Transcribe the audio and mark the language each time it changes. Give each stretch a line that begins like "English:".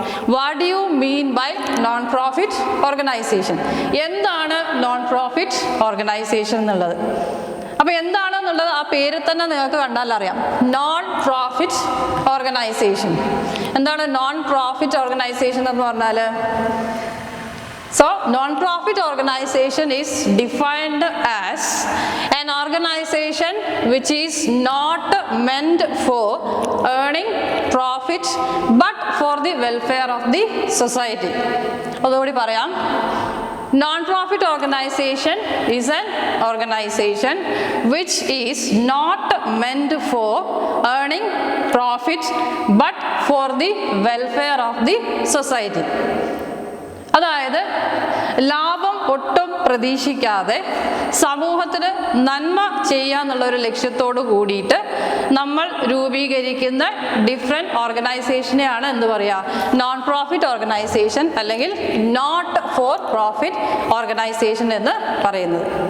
English: What do you mean by non profit organisation?
Malayalam: എന്താണ് non profit organisation എന്നുള്ളത്? അപ്പോൾ എന്താണെന്നുള്ളത് ആ പേര് തന്നെ നിങ്ങൾക്ക് കണ്ടാൽ അറിയാം. Non profit organisation. എന്താണ് നോൺ പ്രോഫിറ്റ് ഓർഗനൈസേഷൻ എന്ന് പറഞ്ഞാൽ?
English: So, non-profit organization is defined as an organization which is not meant for earning profit but for the welfare of the society.
Malayalam: അതുകൂടി പറയാം.
English: Non-profit organization is an organization which is not meant for earning profit but for the welfare of the society.
Malayalam: അതായത് ലാഭം ഒട്ടും പ്രതീക്ഷിക്കാതെ സമൂഹത്തിന് നന്മ ചെയ്യാന്നുള്ളൊരു ലക്ഷ്യത്തോട് കൂടിയിട്ട് നമ്മൾ രൂപീകരിക്കുന്ന ഡിഫറെൻറ്റ് ഓർഗനൈസേഷനെയാണ് എന്ത് പറയുക, നോൺ പ്രോഫിറ്റ് ഓർഗനൈസേഷൻ അല്ലെങ്കിൽ നോട്ട് ഫോർ പ്രോഫിറ്റ് ഓർഗനൈസേഷൻ എന്ന് പറയുന്നത്.